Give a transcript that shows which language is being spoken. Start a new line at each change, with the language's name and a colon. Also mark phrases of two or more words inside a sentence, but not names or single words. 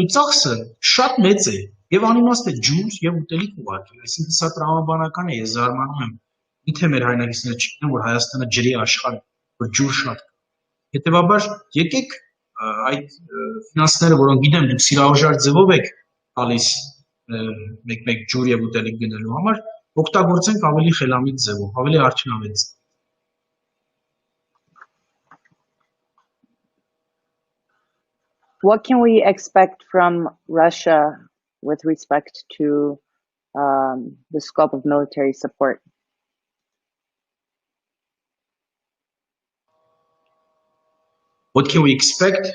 Armenian: ծախսը շատ մեծ է եւ անիմաստ է ջուր եւ ուտելիք ուղարկել, այսինքն սա տրամաբանական է, ես զարմանում եմ, միթե մեր հայրենակիցները չգիտեն, որ Հայաստանը ջրի աշխարհ է, որ ջուր շատ կա։ Հետեւաբար, եկեք այդ ֆինանսները, որոնք գիտեմ դուք սիրահարժար ձևով եք տալիս մեկ ջուր եւ ուտելիք գնելու համար, օգտագործենք ավելի խելամիտ ձևով, ավելի արդյունավետ։
English: What can we expect from Russia with respect to the scope of military support? What can we expect?